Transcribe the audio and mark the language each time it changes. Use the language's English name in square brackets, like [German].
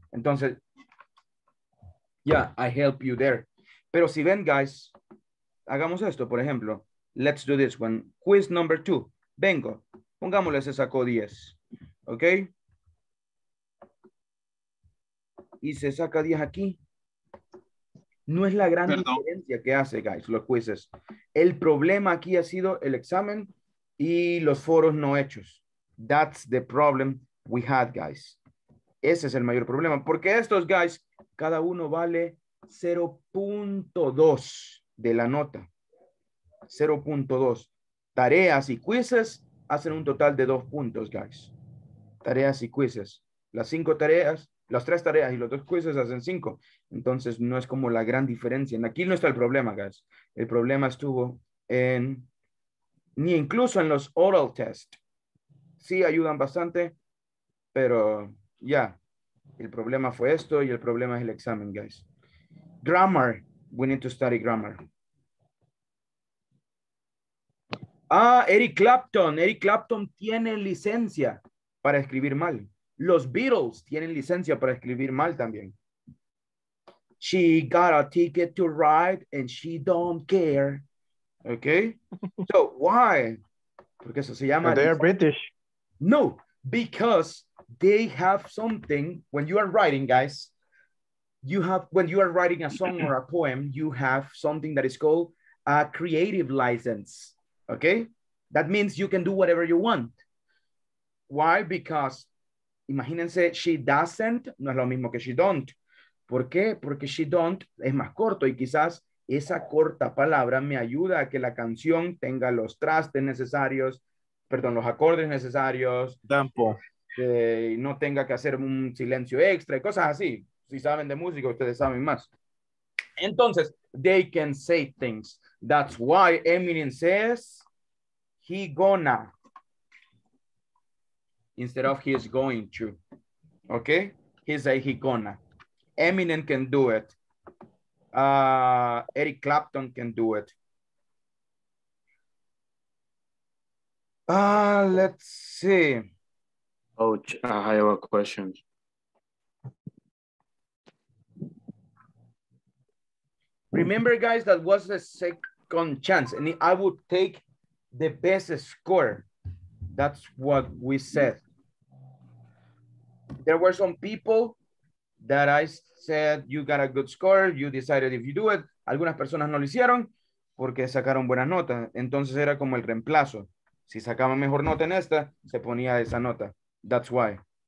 [Spanish] Entonces, [English] yeah, I help you there. [Spanish] Pero si ven, guys, hagamos esto, por ejemplo. [English] Let's do this one. Quiz number 2. [Spanish] Vengo. Pongámosle, se sacó 10. [English] ¿Ok? [Spanish] Y se saca 10 aquí. No es la gran diferencia que hace, guys, los quizzes. El problema aquí ha sido el examen y los foros no hechos. [English] That's the problem we had, guys. [Spanish] Ese es el mayor problema. Porque estos, guys, cada uno vale 0.2 de la nota. 0.2. Tareas y quizzes hacen un total de 2 puntos, guys. Tareas y quizzes. Las 5 tareas, las 3 tareas y los 2 quizzes hacen 5. Entonces no es como la gran diferencia. Aquí no está el problema, guys. El problema estuvo ni incluso en los oral test. Sí ayudan bastante, pero ya. El problema fue esto y el problema es el examen, guys. [English] Grammar. We need to study grammar. Eric Clapton. [Spanish] Eric Clapton tiene licencia para escribir mal. Los Beatles tienen licencia para escribir mal también. [English] She got a ticket to ride and she don't care. Okay? So, why? [Spanish] Porque eso se llama... [English] They are British. No, because they have something, when you are writing, guys, when you are writing a song or a poem, you have something that is called a creative license. Okay? That means you can do whatever you want. Why? Because, [Spanish] imagínense, [English] she doesn't, [Spanish] no es lo mismo que [English] she don't. [Spanish] ¿Por qué? Porque [English] she don't [Spanish] es más corto y quizás esa corta palabra me ayuda a que la canción tenga los trastes necesarios, perdón, los acordes necesarios. Tempo. Que no tenga que hacer un silencio extra y cosas así. Si saben de música, ustedes saben más. Entonces, [English] they can say things. That's why Eminem says, he gonna, instead of he is going to. Okay? He say he gonna. Eminem can do it. Eric Clapton can do it. Let's see. Coach, I have a question. Remember, guys, that was the second chance, and I would take the best score. That's what we said. There were some people that I said, you got a good score, you decided if you do it. [Spanish] Algunas personas no lo hicieron porque sacaron buenas notas. Entonces era como el reemplazo. Si sacaban mejor nota en esta, se ponía esa nota. [English] That's why.